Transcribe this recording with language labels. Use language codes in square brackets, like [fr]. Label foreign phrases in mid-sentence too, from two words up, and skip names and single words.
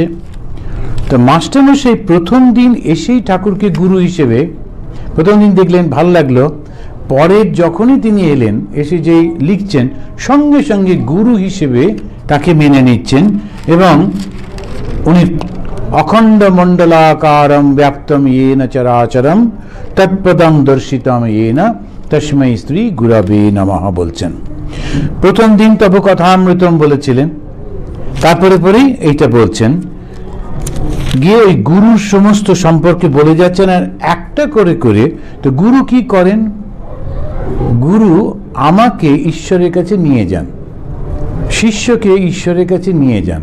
[bn] তো মাস্টারমশাই প্রথম দিন এসেই ঠাকুরকে গুরু হিসেবে প্রথম দিন দেখলেন, ভালো লাগলো। পরের যখনই তিনি এলেন, এসে যেই লিখছেন, সঙ্গে সঙ্গে গুরু হিসেবে তাকে মেনে নিচ্ছেন, এবং উনি [sa] অখণ্ড মণ্ডলাকারম ব্যাপ্তম येन চরাচরম তৎপদং দর্শিতম येन তস্मै শ্রী গুরবে নমঃ [bn] বলছেন। প্রথম দিন [sa] তব কথামৃতম [bn] বলেছিলেন, তারপরে পরেই এইটা বলছেন, গিয়ে ওই গুরুর সমস্ত সম্পর্কে বলে যাচ্ছেন। আর একটা করে করে, তো গুরু কি করেন, গুরু আমাকে ঈশ্বরের কাছে নিয়ে যান, শিষ্যকে ঈশ্বরের কাছে নিয়ে যান।